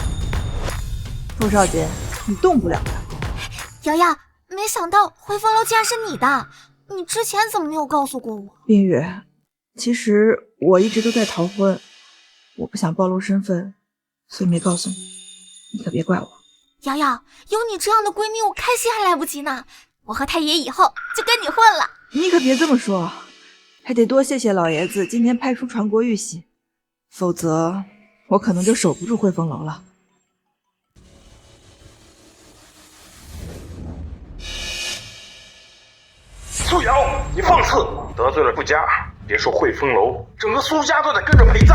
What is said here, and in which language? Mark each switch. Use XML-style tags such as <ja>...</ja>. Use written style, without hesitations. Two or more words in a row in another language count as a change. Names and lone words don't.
<zh>傅少杰，你動不了他。瑶瑶，沒想到匯豐樓竟然是你的，你之前怎麼沒有告訴過我？冰雨，其實我一直都在逃婚，我不想暴露身份，所以沒告訴你，你可別怪我。瑶瑶，有你這樣的閨蜜，我開心還來不及呢。我和太爺以後就跟你混了。你可別這麼說，還得多謝謝老爺子今天派出傳國玉玺，否則我可能就守不住匯豐樓了。蘇瑤，你放肆，得罪了傅家，別說匯豐樓，整個蘇家都得跟着陪葬。</zh>